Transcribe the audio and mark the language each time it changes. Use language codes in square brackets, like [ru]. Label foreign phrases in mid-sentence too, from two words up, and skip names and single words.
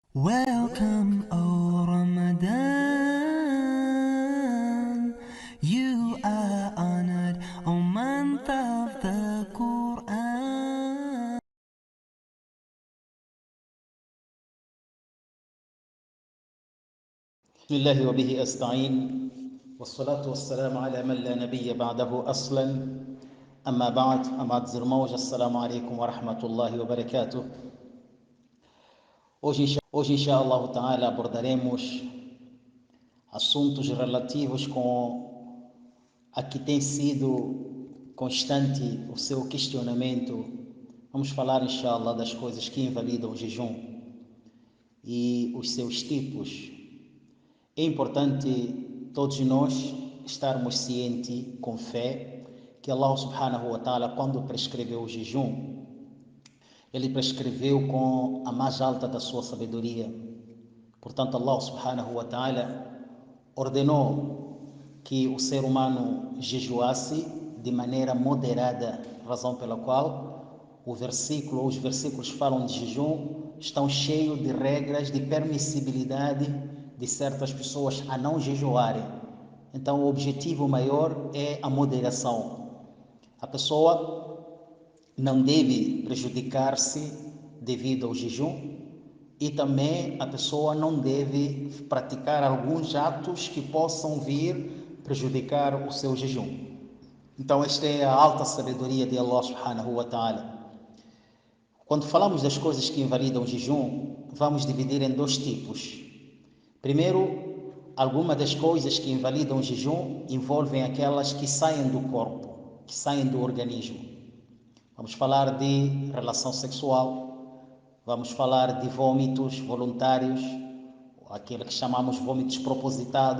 [en] Welcome, O Ramadan. You are honored, O month of the Quran. [ar] بسم الله وبه أستعين والصلاة والسلام على من لا نبي بعده أصلا أما بعد [pt] amados irmãos, [ar] السلام عليكم ورحمة الله وبركاته. [pt] Hoje [ar] إن شاء الله تعالى [pt] abordaremos assuntos relativos com a que tem sido constante o seu questionamento. Vamos falar inshallah das coisas que invalidam o jejum e os seus tipos. É importante todos nós estarmos cientes, com fé, que Allah [ar] سبحانه وتعالى, [pt] quando prescreveu o jejum, Ele prescreveu com a mais alta da sua sabedoria. Portanto, Allah [ar] سبحانه وتعالى [pt] ordenou que o ser humano jejuasse de maneira moderada, razão pela qual os versículos falam de jejum, estão cheios de regras de permissibilidade de certas pessoas a não jejuarem. Então, o objetivo maior é a moderação. A pessoa não deve prejudicar-se devido ao jejum e também a pessoa não deve praticar alguns atos que possam vir prejudicar o seu jejum. Então, esta é a alta sabedoria de Allah [ar] سبحانه وتعالى. [pt] Quando falamos das coisas que invalidam o jejum, vamos dividir em dois tipos. Primeiro, algumas das coisas que invalidam o jejum envolvem aquelas que saem do corpo, que saem do organismo. Vamos falar de relação sexual, vamos falar de vômitos voluntários, aquilo que chamamos vômitos propositados.